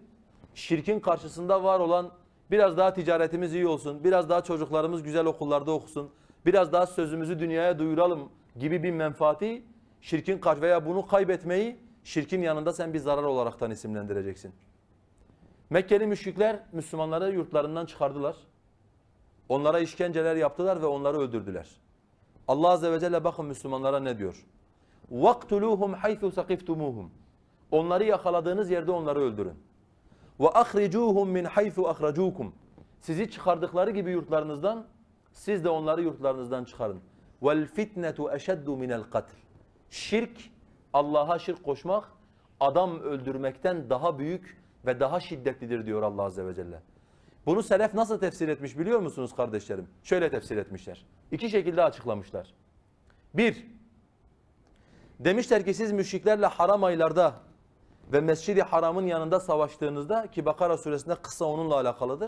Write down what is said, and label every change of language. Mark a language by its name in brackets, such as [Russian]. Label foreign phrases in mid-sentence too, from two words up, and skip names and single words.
[Turkish] Şirkin karşısında var olan biraz daha ticaretimiz iyi olsun, biraz daha çocuklarımız güzel okullarda okusun, biraz daha sözümüzü dünyaya duyuralım gibi bir menfaati, şirkin veya bunu kaybetmeyi şirkin yanında sen bir zarar olaraktan isimlendireceksin. Mekkeli müşrikler Müslümanları yurtlarından çıkardılar. Onlara işkenceler yaptılar ve onları öldürdüler. Allah Azze ve Celle bakın Müslümanlara ne diyor? [Arabic] وَاقْتُلُوهُمْ حَيْثُ سَقِفْتُمُوهُمْ [Turkish] Onları yakaladığınız yerde onları öldürün. [Arabic] وَاَخْرِجُوهُمْ مِنْ حَيْثُ اَخْرَجُوكُمْ [Turkish] Sizi çıkardıkları gibi yurtlarınızdan, siz de onları yurtlarınızdan çıkarın. [Arabic] وَالْفِتْنَةُ اَشَدُّ مِنَ الْقَتْلِ [Turkish] Şirk, Allah'a şirk koşmak, adam öldürmekten daha büyük ve daha şiddetlidir diyor Allah Azze ve Celle. Bunu selef nasıl tefsir etmiş biliyor musunuz kardeşlerim? Şöyle tefsir etmişler. İki şekilde açıklamışlar. Bir, demişler ki siz müşriklerle haram aylarda ve Mescid-i Haram'ın yanında savaştığınızda, ki Bakara suresinde kıssa onunla alakalıdır.